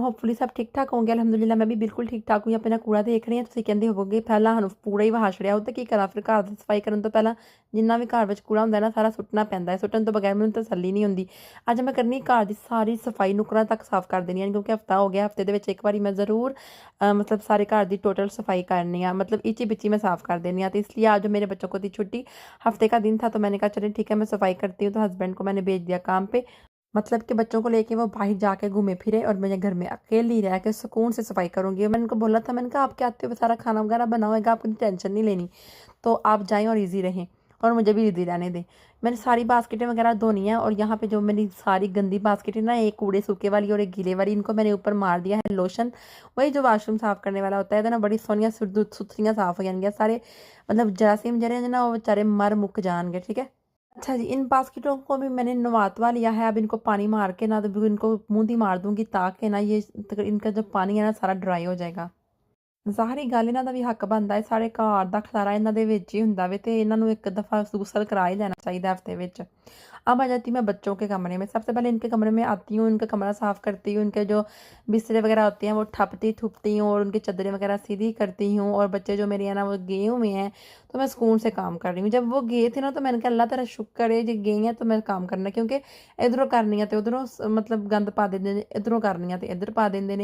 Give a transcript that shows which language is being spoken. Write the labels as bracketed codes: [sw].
[hi] Hopefully सब ठीक ठाक होंगे। अल्हम्दुलिल्लाह मैं भी बिल्कुल ठीक ठाक हूँ। अपना कूड़ा देख रहे हैं [pa] ਤੁਸੀਂ ਕਹਿੰਦੇ ਹੋਵੋਗੇ ਪਹਿਲਾਂ ਸਾਨੂੰ ਕੂੜਾ ਹੀ ਵਹਾ ਛੜਿਆ ਉਹ ਤੇ ਕੀ ਕਰਾਂ ਫਿਰ ਘਰ ਦੀ ਸਫਾਈ ਕਰਨ ਤੋਂ ਪਹਿਲਾਂ ਜਿੰਨਾ ਵੀ ਘਰ ਵਿੱਚ ਕੂੜਾ ਹੁੰਦਾ ਨਾ ਸਾਰਾ ਸੁੱਟਣਾ ਪੈਂਦਾ ਹੈ। ਸੁੱਟਣ ਤੋਂ ਬਗੈਰ ਮੈਨੂੰ ਤਸੱਲੀ ਨਹੀਂ ਹੁੰਦੀ। ਅੱਜ ਮੈਂ ਕਰਨੀ ਘਰ ਦੀ ਸਾਰੀ ਸਫਾਈ ਨੁਕਰਾਂ ਤੱਕ ਸਾਫ਼ ਕਰ ਦੇਣੀ ਹੈ ਕਿਉਂਕਿ ਹਫਤਾ ਹੋ ਗਿਆ। ਹਫਤੇ ਦੇ ਵਿੱਚ ਇੱਕ ਵਾਰੀ ਮੈਂ ਜ਼ਰੂਰ [hi] मतलब सारे घर की टोटल सफाई करनी है, मतलब इची बिची मैं साफ़ कर देनी है। तो इसलिए आज मेरे बच्चों को थी छुट्टी, हफ्ते का दिन था, तो मैंने कहा चलिए ठीक है मैं सफाई करती हूँ। तो हस्बैंड को मैंने भेज दिया काम पे, मतलब कि बच्चों को लेके वो बाहर जाके घूमे फिरे और मैं घर में अकेली रह के सुकून से सफाई करूंगी। मैंने उनको बोला था, मैंने कहा आपके आते हुए सारा खाना वगैरह बना होगा, आपको टेंशन नहीं लेनी, तो आप जाएं और ईजी रहें और मुझे भी ईजी रहने दें। मैंने सारी बास्केटें वगैरह धोनी है और यहाँ पे जो मेरी सारी गंदी बास्केटें ना, एक कूड़े सूखे वाली और एक गीले वाली, इनको मैंने ऊपर मार दिया है लोशन, वही जो वाशरूम साफ करने वाला होता है, तो ना बड़ी सोनिया सुथरियाँ साफ हो जाएंगी सारे, मतलब जरासीम जरे हैं ना वो बेचारे मर मुक जाएंगे। ठीक है। अच्छा जी, इन बास्केटों को भी मैंने नवातवा लिया है। अब इनको पानी मार के ना तो इनको मूंदी मार दूंगी ताकि ना ये इनका जो पानी है ना सारा ड्राई हो जाएगा। [pa] ਜ਼ਾਹਰੀ ਗੱਲ ਇਹਨਾਂ ਦਾ ਵੀ ਹੱਕ ਬਣਦਾ ਹੈ, ਸਾਰੇ ਘਰ ਦਾ ਖਲਾਰਾ ਇਹਨਾਂ ਦੇ ਵਿੱਚ ਹੀ ਹੁੰਦਾ ਵੇ ਤੇ ਇਹਨਾਂ ਨੂੰ ਇੱਕ दफ़ा गुसल करा ही लेना चाहिए हफ्ते ਵਿੱਚ। [hi] अब आ जाती मैं बच्चों के कमरे में। सबसे पहले इनके कमरे में आती हूँ, इनका कमरा साफ़ करती हूँ, इनके जो बिस्तरे वगैरह होते हैं वो ठपती थुपती हूँ और उनकी चादरें वगैरह सीधी करती हूँ। और बच्चे जो मेरे हैं ना वो गए हुए हैं, तो मैं सुकून से काम कर रही हूँ। जब वो गए थे ना तो मैंने कहा अल्लाह तेरा शुक्र है जो गए हैं तो मैं काम करना, क्योंकि इधरों करनी है तो उधरों मतलब गंद पा देंगे ने, इधरों करनी है तो इधर पा देंगे ने।